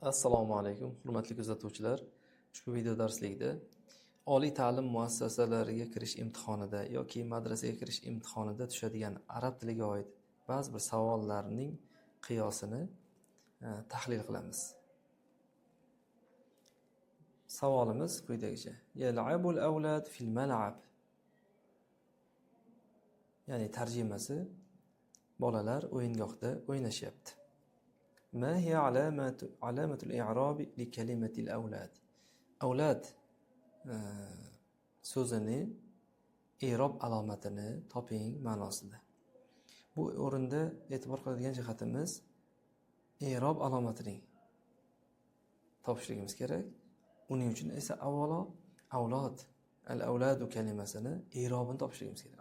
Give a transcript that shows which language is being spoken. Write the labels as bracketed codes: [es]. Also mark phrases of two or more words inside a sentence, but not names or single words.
[ar] السلام عليكم, [uz] hurmatli kuzatuvchilar. Ushbu video darslikda oliy ta'lim muassasalariga kirish imtihonida yoki madrasaga kirish imtihonida tushadigan arab tiliga oid ba'zi bir savollarning qiyosini tahlil qilamiz. Savolimiz quyidagicha: [ar] يلعب الأولاد في الملعب. [uz] Ya'ni tarjimasi: bolalar o'yingohda o'ynashyapti. [ar] ما هي علامة الإعراب لكلمة الأولاد؟ [uz] أولاد so'zini i'rob alomatini toping ma'nosida. Bu o'rinda e'tibor qiladigan jihatimiz i'rob alomatining topishligimiz kerak. Uning uchun esa avvalo avlod, al-avladu kalimasini i'robini topishligimiz kerak.